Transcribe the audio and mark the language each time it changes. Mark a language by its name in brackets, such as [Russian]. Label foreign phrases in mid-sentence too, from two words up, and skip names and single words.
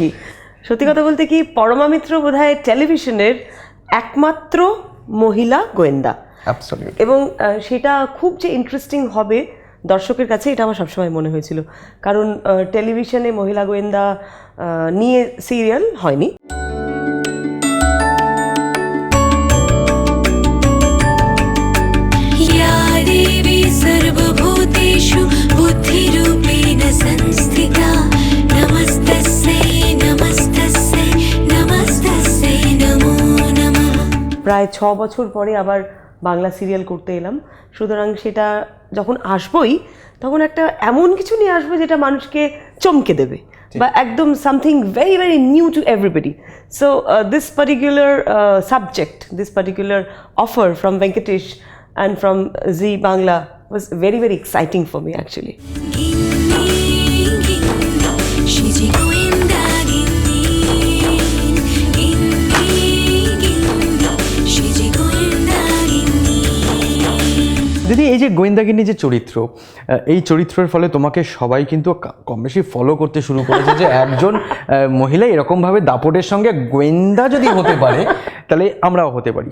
[Bangla] সত্যি কথা বলতে কি, পরমা মিত্র বোধহয় টেলিভিশনের একমাত্র মহিলা গোয়েন্দা। এবং সেটা খুব যে ইন্টারেস্টিং হবে দর্শকের কাছে, এটা আমার সবসময় মনে হয়েছিল। কারণ টেলিভিশনে মহিলা গোয়েন্দা নিয়ে সিরিয়াল হয়নি। [Sanskrit] सर्वभूतेषु बुद्धिरूपेण संस्थिता नमस्तस्यै नमस्तस्यै नमस्तस्यै नमो नमः। [Bangla] প্রায় 6 বছর পরে আবার বাংলা সিরিয়াল করতে এলাম, সুতরাং সেটা যখন আসবই তখন একটা এমন কিছু নিয়ে আসবো যেটা মানুষকে চমকে দেবে, বা একদম [English] something very very new to everybody. So this particular subject, this particular offer from ভেঙ্কটেশ and from Zee Bangla was very very exciting for me actually. [Bangla] দিদি, এই যে গোয়েন্দাগিন্নি যে চরিত্র, এই চরিত্রের ফলে তোমাকে সবাই কিন্তু কম বেশি ফলো করতে শুরু করেছে যে একজন মহিলা এরকমভাবে দাপটের সঙ্গে গোয়েন্দা যদি হতে পারে তাহলে আমরাও হতে পারি।